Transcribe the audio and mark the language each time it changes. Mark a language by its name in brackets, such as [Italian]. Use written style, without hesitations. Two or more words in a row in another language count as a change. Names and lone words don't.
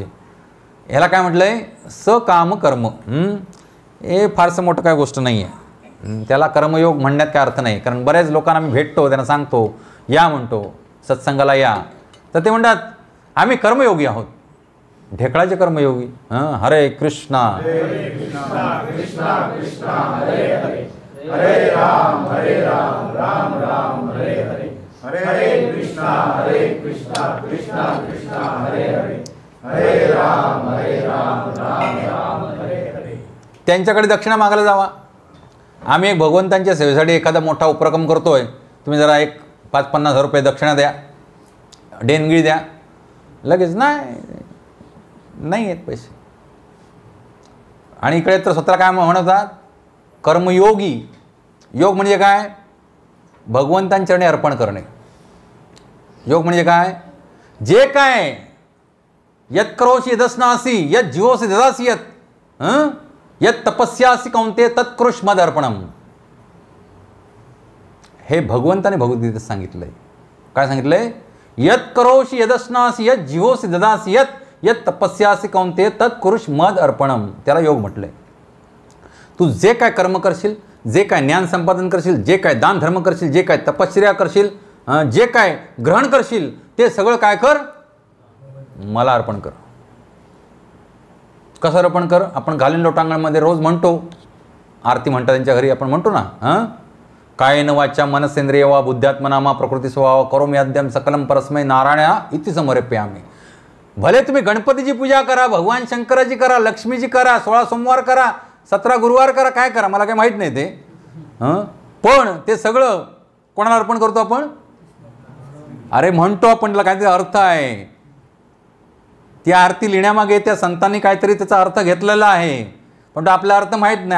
[Marathi] ह्याला काय म्हटलं आहे? सकाम कर्म. हे फारसं मोठं काय गोष्ट नाही आहे. त्याला कर्मयोग म्हणण्यात काय अर्थ नाही. कारण बऱ्याच लोकांना मी भेटतो, त्यांना सांगतो या म्हणतो सत्संगाला या, तर ते म्हणतात आम्ही कर्मयोगी आहोत. ढेकळाचे कर्मयोगी. [Sanskrit] हरे कृष्णा कृष्णा कृष्णा हरे हरे, हरे राम राम राम हरे हरे, हरे कृष्णा कृष्णा कृष्णा हरे हरे, हरे राम राम राम हरे हरे. [Marathi] त्यांच्याकडे दक्षिणा मागायला जावा. आम्ही एक भगवंतांच्या सेवेसाठी एखादा मोठा उपक्रम करतोय, तुम्ही जरा एक 5-50 हजार रुपये दक्षिणा द्या, देणगी द्या. लगेच नाही आहेत पैसे. आणि इकडे तर स्वतःला काय म्हणतात? कर्मयोगी. योग म्हणजे काय? भगवंतांचरणी अर्पण करणे. योग म्हणजे काय? जे काय [Sanskrit] यत करोषि यदस्नासी यत जीवोसी ददासी यत तपस्यासी कौंते तत्कृष मद अर्पणम. [Marathi] हे भगवंताने भगवद्गीतेत सांगितलंय. काय सांगितलंय? [Sanskrit] यत करोषि यदस्नासी यत जीवोसी ददासी यत तपस्यासी कौंते तत्कृष मद अर्पणम. [Marathi] त्याला योग म्हटलंय. तू जे काय कर्म करशील, जे काय ज्ञान संपादन करशील, जे काय दान धर्म करशील, जे काय तपश्चर्या करशील, जे काय ग्रहण करशील, ते सगळं काय कर? मला अर्पण कर. कसं अर्पण कर? आपण घालीन लोटांगणमध्ये रोज म्हणतो, आरती म्हणतात त्यांच्या घरी आपण म्हणतो ना, [Sanskrit] कायेन वाचा मनसेंद्रिय वा बुद्ध्यात्मना मा प्रकृती स्वभाव करोमि अद्यम सकलम परस्मै नारायणा इति समर्पयामि. [Marathi] भले तुम्ही गणपतीची पूजा करा, भगवान शंकराची करा, लक्ष्मीची करा, 16 सोमवार करा, 17 गुरुवार करा, काय करा मला काय माहीत नाही ते. पण ते सगळं कोणाला अर्पण करतो आपण? अरे म्हणतो आपण, त्याला काहीतरी अर्थ आहे. ती आरती लिहिण्यामागे त्या संतांनी काहीतरी त्याचा अर्थ घेतलेला आहे, पण तो आपला अर्थ माहीत नाही.